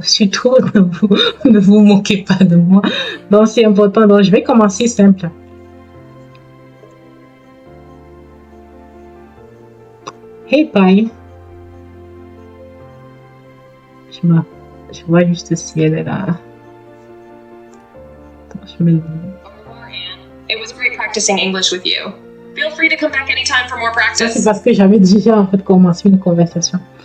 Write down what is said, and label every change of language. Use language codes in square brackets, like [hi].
[fr] Surtout, ne vous moquez pas de moi. Donc, c'est important. Donc, je vais commencer simple. [en] Hey, bye. [fr] Je vois juste si elle est là. Attends, je me le dis. [en] It was great practicing English with you. Feel free to come back anytime for more practice. [fr] Ça, c'est parce que j'avais déjà en fait commencé une conversation.